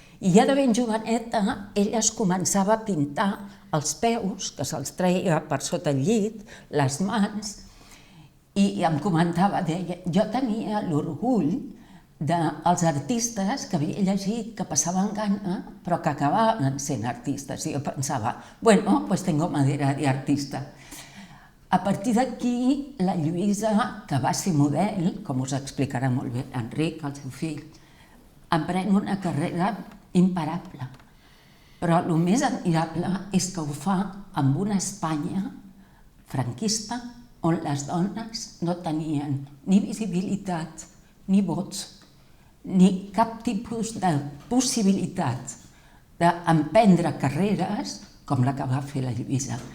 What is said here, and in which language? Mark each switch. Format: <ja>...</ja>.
<ca>I ja de ben joveneta ella es començava a pintar els peus, que se'ls treia per sota el llit, les mans, i em comentava, deia: jo tenia l'orgull dels artistes que havia llegit, que passaven gana, però que acabaven sent artistes. I jo pensava,</ca> <es>bueno, pues tengo madera de artista.</es> <ca>A partir d'aquí, la Lluïsa, que va ser model, com us explicarà molt bé Enric, el seu fill, emprèn una carrera imparable. Però el més admirable és que ho fa amb una Espanya franquista on les dones no tenien ni visibilitat, ni vots, ni cap tipus de possibilitat d'emprendre carreres com la que va fer la Lluïsa.</ca>